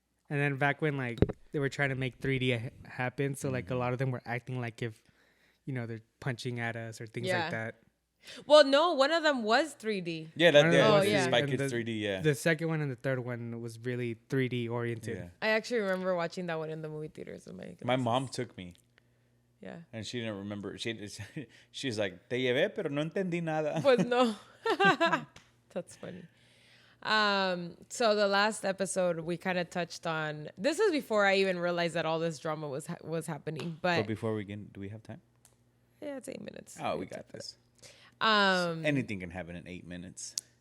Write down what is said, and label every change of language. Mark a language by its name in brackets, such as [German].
[English] And then back when like they were trying to make 3D happen, so like a lot of them were acting like if, they're punching at us or things Yeah. like that. Well, no, one of them was 3D. Yeah, that One of yeah, them Oh, was yeah. Spy And Kids 3D. Yeah, The second one and the third one was really 3D oriented. yeah. I actually remember watching that one in the movie theaters with my My mom took me, Yeah. and she didn't remember. She's like, [Spanish] "Te llevé, pero no entendí nada." [English] Pues no. That's funny. So the last episode we kind of touched on. This is before I even realized that all this drama was happening. But But before we get, do we have time? yeah, it's 8 minutes. Oh, we got this. Anything can happen in 8 minutes.